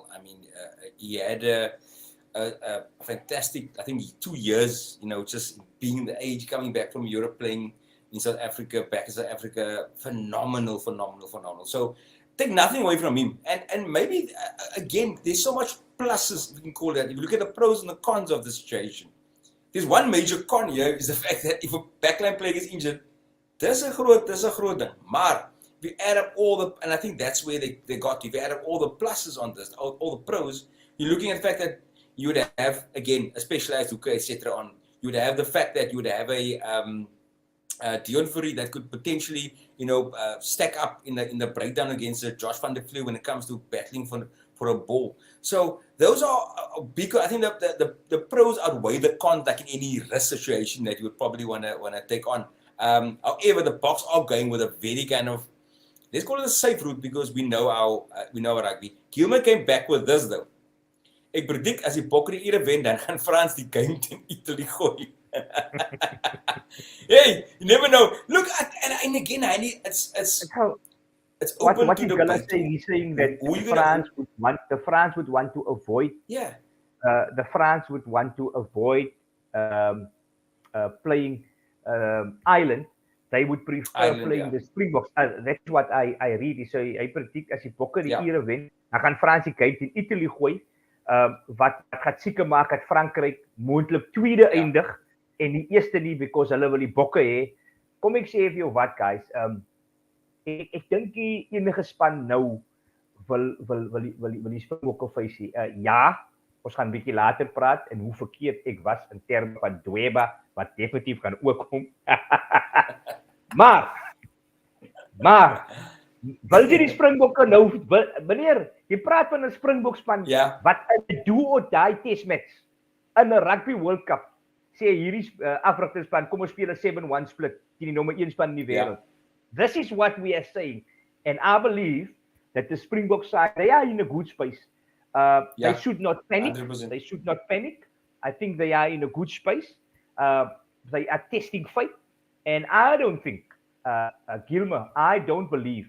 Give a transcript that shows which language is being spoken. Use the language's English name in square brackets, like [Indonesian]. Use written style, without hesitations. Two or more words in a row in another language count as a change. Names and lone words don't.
[English] I mean, he had a fantastic, I think, 2 years, just being the age, coming back from Europe, playing in South Africa, back in South Africa, phenomenal. So take nothing away from him. And maybe, again, there's so much pluses, we can call that. If you look at the pros and the cons of the situation, there's one major con here is the fact that if a backline player gets injured, there's a [Afrikaans] groot ding. [English] Maar if you add up and I think that's where they got to, if you add up all the pluses on this, all the pros, you're looking at the fact that you would have, again, a specialized hooker, etc. on. You would have the fact that you would have a Dion Fourie that could potentially, stack up in the breakdown against Josh van der Vleeu when it comes to battling for a ball. So those are big. I think that the pros outweigh the cons, like in any risk situation that you would probably want to take on. However, the Boks are going with a very kind of, let's call it a safe route because we know our rugby. Gilmer came back with this though. [Afrikaans] Ek predict as die Bokke die ere wen, dan gaan France die game teen Italy gooi. [English] Hey, you never know. Look, and again, it's open what to he's the gonna say. He's saying that France would want to avoid. Yeah. The France would want to avoid playing Ireland. They would prefer playing the Springboks. That's what I read. So I predict [Afrikaans] as die Bokke die ere wen, dan gaan France die game teen Italy gooi. Wat gaat seker maak dat Frankryk moontlik tweede eindig en die eerste nie because hulle wil die Bokke hê. Kom ek sê vir jou wat guys, ek dink enige span nou wil die Springbokke facey. Ja, ons gaan 'n bietjie later praat en hoe verkeerd ek was in terme van Dweba wat definitief gaan ook kom. maar wil jy die Springbokke nou, meneer, jy praat van 'n Springbok span wat 'n [English] do or die test match [Afrikaans] in 'n Rugby World Cup sê hierdie afrigterspan, kom ons speel 'n 7-1 split teen die nommer 1 span in die wêreld. [English] This is what we are saying, and I believe that the Springbok side, they are in a good space. They should not panic. 100%. They should not panic. I think they are in a good space. They are testing fate, and I don't think, Gilmer, I don't believe.